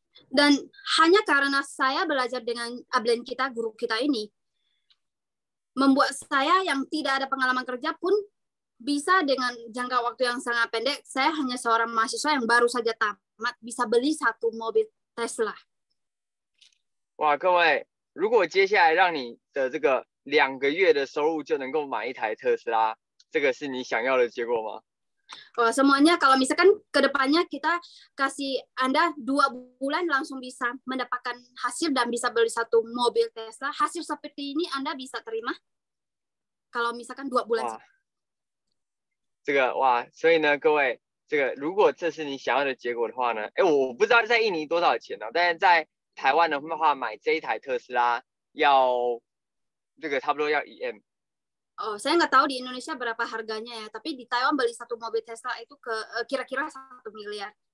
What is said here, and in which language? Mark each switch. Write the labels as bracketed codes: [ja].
[id] Dan hanya karena saya belajar dengan upline kita, guru kita ini, membuat saya yang tidak ada pengalaman kerja pun bisa dengan jangka waktu yang sangat pendek. Saya hanya seorang mahasiswa yang baru saja tamat bisa beli 1 mobil Tesla。 [zh] 哇，各位，如果接下来让你的这个2个月的收入就能够买一台特斯拉，这个是你想要的结果吗？ [id] Semuanya kalau misalkan kedepannya kita kasih Anda 2 bulan langsung bisa mendapatkan hasil dan bisa beli 1 mobil Tesla, hasil seperti ini Anda bisa terima? Kalau misalkan 2 bulan. [zh] 哇，这个哇，所以呢，各位，这个如果这是你想要的结果的话呢，我不知道在印尼多少钱呢、但是在台湾的话，买这一台特斯拉要这个差不多要1M。 [id] saya nggak tahu di Indonesia berapa harganya ya, tapi di Taiwan beli 1 mobil Tesla itu kira-kira 1 miliar。